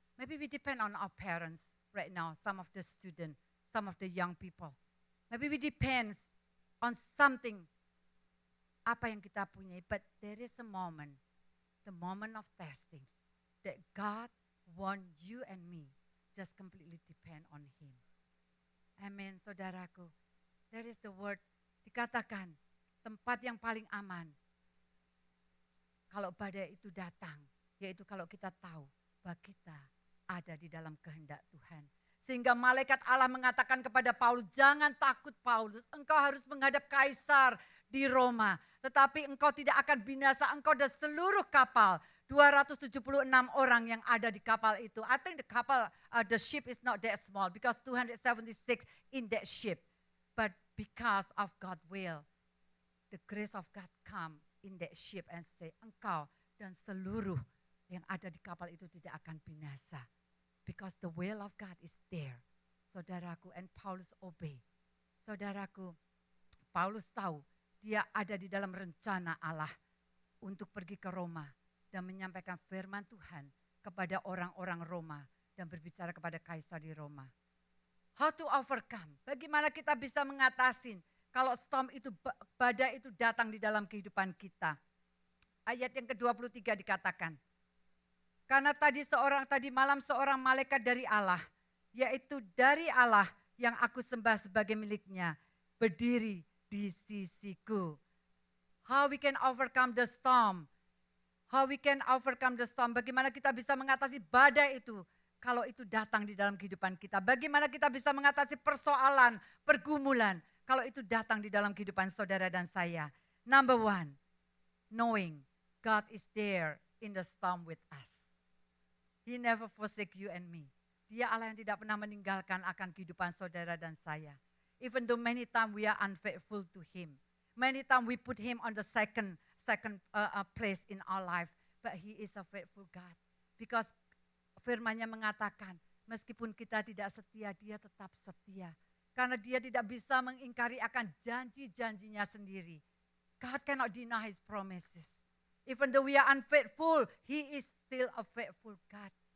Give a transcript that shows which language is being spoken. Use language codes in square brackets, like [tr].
[en] Maybe we depend on our parents right now, some of the students, some of the young people. Maybe we depend on something, [id] apa yang kita punya. [en] But there is a moment, the moment of testing, that God wants you and me just completely depend on Him. [id] Amen, saudaraku. [en] There is the word, [id] dikatakan, tempat yang paling aman kalau badai itu datang, yaitu kalau kita tahu bahwa kita ada di dalam kehendak Tuhan. Sehingga malaikat Allah mengatakan kepada Paulus, jangan takut Paulus, engkau harus menghadap Kaisar di Roma. Tetapi engkau tidak akan binasa, engkau dan seluruh kapal, 276 orang yang ada di kapal itu. [en] I think the ship is not that small because 276 in that ship. But because of God's will, the grace of God come in that ship and say, [id] engkau dan seluruh yang ada di kapal itu tidak akan binasa. [en] Because the will of God is there. [id] Saudaraku, [en] and Paulus obey. [id] Saudaraku, Paulus tahu dia ada di dalam rencana Allah untuk pergi ke Roma dan menyampaikan firman Tuhan kepada orang-orang Roma dan berbicara kepada Kaisar di Roma. [en] How to overcome? [id] Bagaimana kita bisa mengatasi kalau storm itu, badai itu datang di dalam kehidupan kita. Ayat yang ke-23 dikatakan, Karena tadi malam seorang malaikat dari Allah, yaitu dari Allah yang aku sembah sebagai miliknya, berdiri di sisiku. [en] How we can overcome the storm? How we can overcome the storm? [id] Bagaimana kita bisa mengatasi badai itu kalau itu datang di dalam kehidupan kita? Bagaimana kita bisa mengatasi persoalan, pergumulan kalau itu datang di dalam kehidupan saudara dan saya? [en] Number one, knowing God is there in the storm with us. He never forsake you and me. [id] Dia Allah yang tidak pernah meninggalkan akan kehidupan saudara dan saya. [en] Even though many times we are unfaithful to Him. Many times we put Him on the second place in our life. But He is a faithful God. Because [id] firman-Nya mengatakan, meskipun kita tidak setia, Dia tetap setia. Karena Dia tidak bisa mengingkari akan janji-janjinya sendiri. [en] God cannot deny His promises. Even though we are unfaithful, He is still a faithful God.